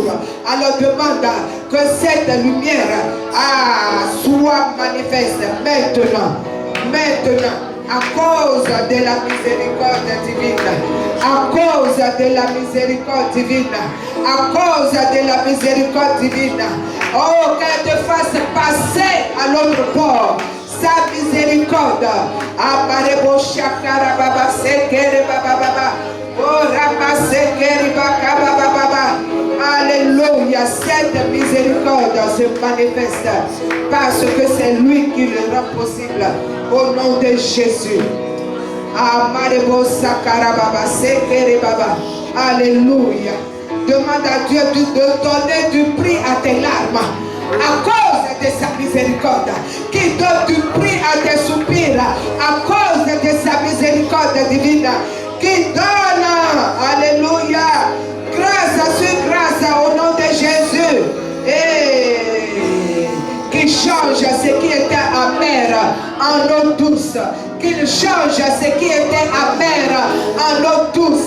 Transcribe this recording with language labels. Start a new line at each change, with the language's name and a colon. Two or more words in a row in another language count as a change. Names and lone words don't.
French: Alors demande que cette lumière soit manifeste maintenant, à cause de la miséricorde divine, à cause de la miséricorde divine, à cause de la miséricorde divine. Oh, qu'elle te fasse passer à l'autre bord. Sa miséricorde. Amarebo shakara baba sekere baba baba. Oh, rama sekere baba baba. Alléluia. Cette miséricorde se manifeste parce que c'est lui qui le rend possible. Au nom de Jésus. Amarebo sakara baba sekere baba. Alléluia. Demande à Dieu de donner du prix à tes larmes. À cause de sa miséricorde, qui donne du prix à tes soupirs, à cause de sa miséricorde divine, qui donne, alléluia, grâce sur grâce au nom de Jésus, et qui change ce qui était amer en eau douce, qu'il change ce qui était amer en eau douce.